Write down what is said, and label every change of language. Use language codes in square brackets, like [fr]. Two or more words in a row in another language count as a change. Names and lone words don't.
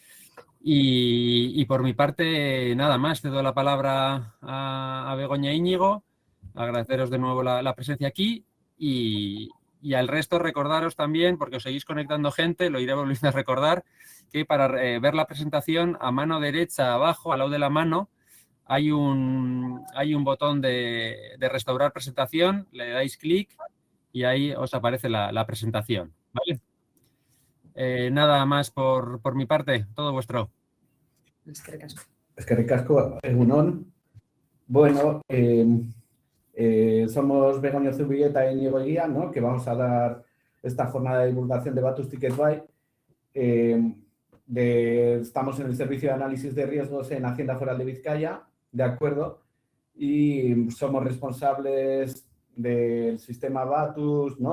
[es] Y por mi parte, nada más, cedo la palabra a Begoña e Íñigo, agradeceros de nuevo la presencia aquí y al resto recordaros también, porque os seguís conectando gente, lo iré volviendo a recordar, que para ver la presentación a mano derecha abajo, al lado de la mano, hay un botón de restaurar presentación, le dais clic y ahí os aparece la presentación, ¿vale? Nada más por mi parte, todo vuestro. [eu] Eskerrik asko, egunon. [es] Bueno, somos Begoña Zubieta y Íñigo Eguía, ¿no? Que vamos a dar esta jornada de divulgación de Batus Ticketbuy. Estamos en el servicio de análisis de riesgos en Hacienda Foral de Vizcaya, ¿de acuerdo? Y somos responsables del sistema Batus, ¿no?